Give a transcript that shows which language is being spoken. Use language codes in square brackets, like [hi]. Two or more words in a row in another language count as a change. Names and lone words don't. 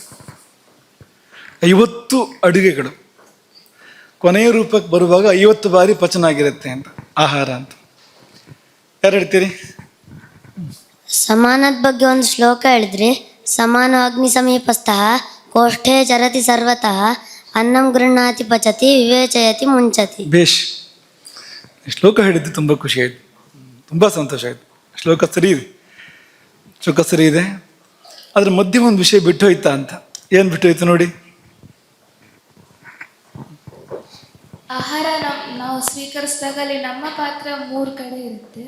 [kn] 50 ಅಡುಗೆಗಳು ಕೊನೆಯ ರೂಪಕ್ಕೆ ಬರುವಾಗ 50 ಬಾರಿ ಪಚನ ಆಗಿರುತ್ತೆ ಅಂತ, ಆಹಾರ ಅಂತ. ಯಾರು ಹೇಳ್ತೀರಿ? ಸಮಾನದ ಬಗ್ಗೆ ಒಂದು ಶ್ಲೋಕ ಹೇಳಿದ್ರಿ. [sa] ಸಮಾನ ಅಗ್ನಿ ಸಮೀಪಸ್ಥಃ ಕೋಷ್ಠೇ ಚರತಿ ಸರ್ವತಃ ಅನ್ನಂ ಗೃಹ್ಣಾತಿ ಪಚತಿ ವಿವೇಚಯತಿ ಮುಂಚತಿ. [kn] ಬೇಷ್. ಶ್ಲೋಕ ಹೇಳಿದ್ದು ತುಂಬ ಖುಷಿ ಆಯಿತು, ತುಂಬ ಸಂತೋಷ ಆಯಿತು. ಶ್ಲೋಕ ಸರಿ ಇದೆ, ಶ್ಲೋಕ ಸರಿ ಇದೆ. ಅದ್ರ ಮಧ್ಯೆ ಒಂದು ವಿಷಯ ಬಿಟ್ಟು ಹೋಯ್ತಾ ಅಂತ. ಏನು ಬಿಟ್ಟು ಹೋಯ್ತು ನೋಡಿ. ಆಹಾರ ನಾವು ಸ್ವೀಕರಿಸಿದಾಗ ಅಲ್ಲಿ ನಮ್ಮ ಪಾತ್ರ 3 ಕಡೆ ಇರುತ್ತೆ.